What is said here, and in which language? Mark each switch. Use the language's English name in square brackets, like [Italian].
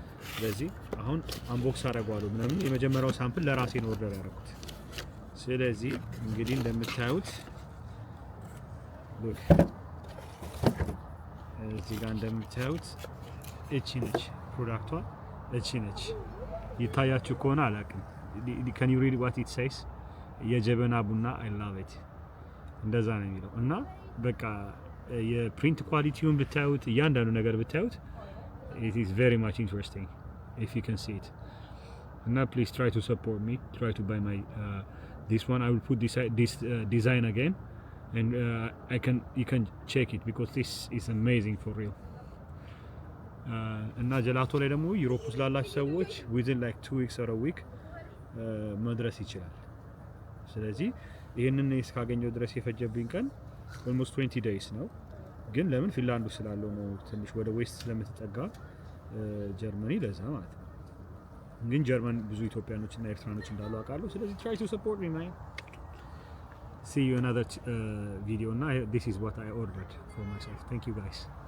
[Amharic] ስለዚህ አሁን አንቦክስ አደርገዋለሁ ምናምን የመጀመሪያው ሳምፕል ለራሴ ነው ኦርደር ያደረኩት። ስለዚህ እንግዲህ እንደምታዩት ሉክ እዚህ ጋር እንደምታዩት እቺ ነች ፕሮዳክቷ፣ እቺ ነች። ይታያችሁ ከሆነ አላውቅም። [English] can you read what it says? [Amharic] የጀበና ቡና [English] I love it [Amharic] እንደዛ ነው የሚለው እና በቃ የፕሪንት ኳሊቲውን ብታዩት እያንዳንዱ ነገር ብታዩት [English] it is very much interesting if you can see it. Now please try to support me, try to buy my this one. I will put this design again, and you can check it because this is amazing for real. [Amharic] እና ጀላቶ ላይ ደግሞ ዩሮፕ ውስጥ ላላችሁ ሰዎች [English] within like 2 weeks or a week [Amharic] መድረስ ይችላል። ስለዚህ ይሄንን እስካገኘው ድረስ የፈጀብኝ ቀን [English] almost 20 days [Amharic] ነው። ግን ለምን ፊንላንድ ውስጥ ስላለው ነው ትንሽ ወደ ዌስት ስለምትጠጋ ጀርመኒ ለዛ ማለት ነው። ግን ጀርመን ብዙ ኢትዮጵያኖች እና ኤርትራኖች እንዳሉ አውቃለሁ። ስለዚህ [English] try to support me man. See you another video. Now this is what I ordered for myself. Thank you guys.